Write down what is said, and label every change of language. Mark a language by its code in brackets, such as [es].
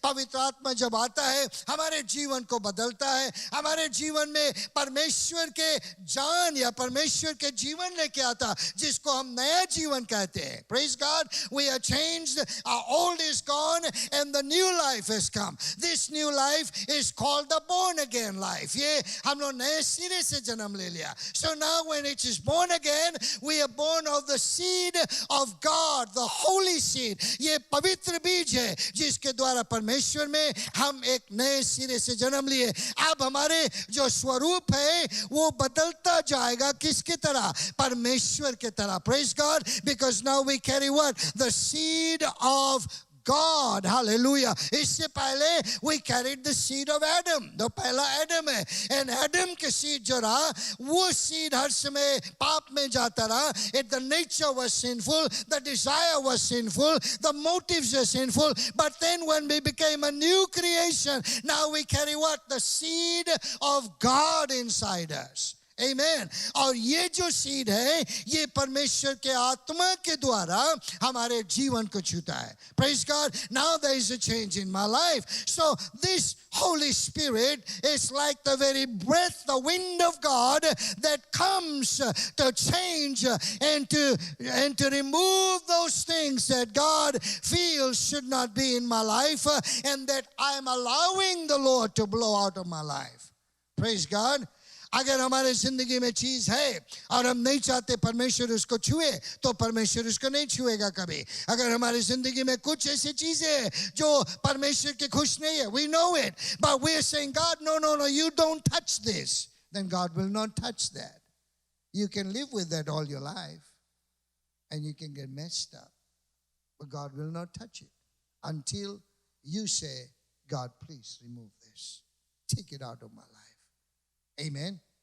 [hi] पवित्र आत्मा जब आता है, हमारे जीवन को बदलता है. हमारे जीवन में परमेश्वर के जान या परमेश्वर के जीवन लेके आता, जिसको हम नया जीवन कहते हैं. [en] Praise God. We are changed. Our old is gone and the new life has come. This new life is called the born again life. [hi] ये हम लोग नए सिरे से जन्म ले लिया. [en] So now when it is born again, we are born of the seed of God, the holy seed. [hi] ये पवित्र बीज है जिसके द्वारा परमेश्वर में हम एक नए सिरे से जन्म लिए. अब हमारे जो स्वरूप है वो बदलता जाएगा. किसकी तरह? परमेश्वर की तरह. [en] Praise God. Because now we carry what? The seed of God. Hallelujah. [hi] इससे पहले [en] we carried the seed of Adam. [hi] तो पहला Adam है. And Adam के seed जो रहा, वो seed हर समय पाप में जाता रहा. [en] The nature was sinful, the desire was sinful, the motives were sinful. But then when we became a new creation, now we carry what? The seed of God inside us. Amen. [hi] और ये जो seed है, ये परमेश्वर के आत्मा के द्वारा हमारे जीवन को छूता है. [en] Praise God. Now there is a change in my life. So this Holy Spirit is like the very breath, the wind of God that comes to change and to remove those things that God feels should not be in my life, and that I am allowing the Lord to blow out of my life. Praise God. [hi] अगर हमारे जिंदगी में चीज है और हम नहीं चाहते परमेश्वर उसको छुए, तो परमेश्वर उसको नहीं छुएगा कभी. अगर हमारे जिंदगी में कुछ ऐसी चीजें हैं जो परमेश्वर के खुश नहीं है, [en] we know it, but we are saying, God, no, you don't touch this, then God will not touch that. You can live with that all your life and you can get messed up, but God will not touch it until you say, God, please remove this, take it out of my life. Amen.